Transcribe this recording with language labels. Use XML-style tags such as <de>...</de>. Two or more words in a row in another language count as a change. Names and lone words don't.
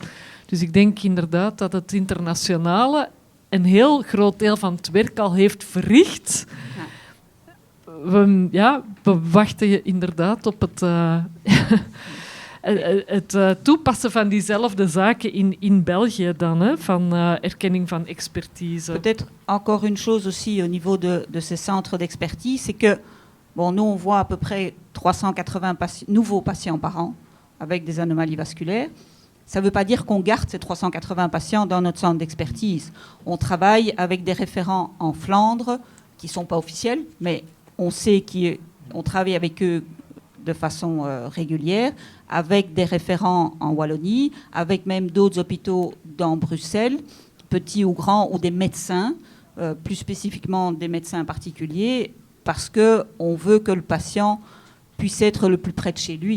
<nl>Dus ik denk inderdaad dat het internationale een heel groot deel van het werk al heeft verricht. We wachten inderdaad op het toepassen van diezelfde zaken in België dan, hè, van erkenning van expertise.</nl> <fr>Peut-être encore une chose aussi au niveau de ces centres d'expertise, c'est que bon, nous, on voit à peu près 380 nouveaux patients par an avec des anomalies vasculaires. Ça ne veut pas dire qu'on garde ces 380 patients dans notre centre d'expertise. On travaille avec des référents en Flandre qui ne sont pas officiels, mais on sait qu'on travaille avec eux de façon régulière, avec des référents en Wallonie, avec même d'autres hôpitaux dans Bruxelles, petits ou grands, ou des médecins, plus spécifiquement des médecins particuliers, parce qu'on veut que le patient puisse être le plus près de chez lui.</fr>